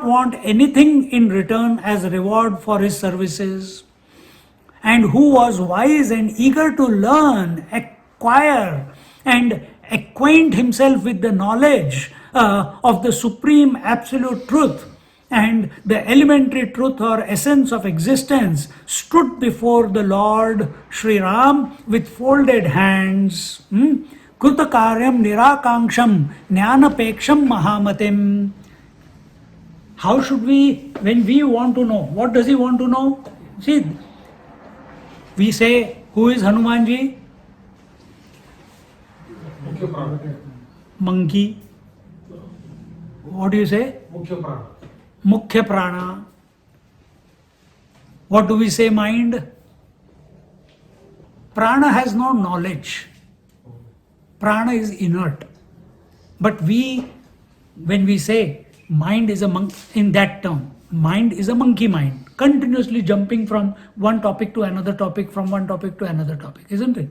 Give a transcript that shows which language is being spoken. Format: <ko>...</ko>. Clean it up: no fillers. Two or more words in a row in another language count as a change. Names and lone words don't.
<en>want anything in return as a reward for his services, and who was wise and eager to learn, acquire, and acquaint himself with the knowledge of the supreme absolute truth and the elementary truth or essence of existence, stood before the Lord Sri Ram with folded hands.</en> <sa>Krutakaryam nirakangsham jnanapeksham mahamatim.</sa> <en>How should we, when we want to know, what does he want to know? See, we say, who is Hanumanji?</en> <sa>Mukhya Prana.</sa> <en>Monkey. What do you say?</en> <sa>Mukhya Prana. Mukhya prana.</sa> <en>What do we say, mind? Prana has no knowledge. Prana is inert. But when we say mind is a monkey, in that term, mind is a monkey mind, continuously jumping from one topic to another topic, from one topic to another topic, isn't it?</en>